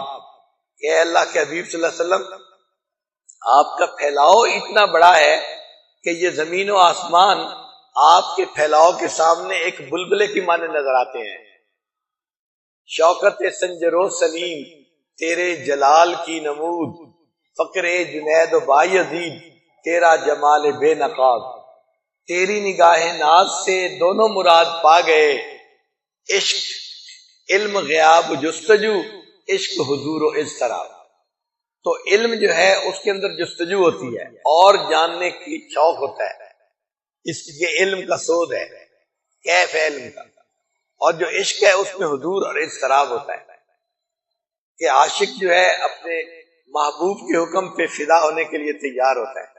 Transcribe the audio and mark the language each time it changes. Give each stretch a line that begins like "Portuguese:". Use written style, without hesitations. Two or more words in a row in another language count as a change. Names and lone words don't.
Urdu: کہ اللہ کے حبیب
Arabic: صلی اللہ علیہ وسلم،
Urdu: آپ کا پھیلاؤ اتنا بڑا ہے کہ یہ زمین و آسمان آپ کے پھیلاؤ کے سامنے ایک بلبلے کی مانے نظر آتے ہیں۔ شوکت سنجرو سلیم، تیرے جلال کی نمود، فقر جنید و بایزید، تیرا جمال بے نقاب۔ تیری نگاہ ناز سے دونوں مراد پا گئے، عشق علم غیاب جستجو، عشق حضور و اضطراب۔ تو علم جو ہے اس کے اندر جستجو ہوتی ہے اور جاننے کی شوق ہوتا ہے، اس یہ علم کا سود ہے، کیف ہے علم کا۔ اور جو عشق ہے اس میں حضور اور اضطراب ہوتا ہے کہ عاشق جو ہے اپنے محبوب کے حکم پہ فدا ہونے کے لیے تیار ہوتا ہے۔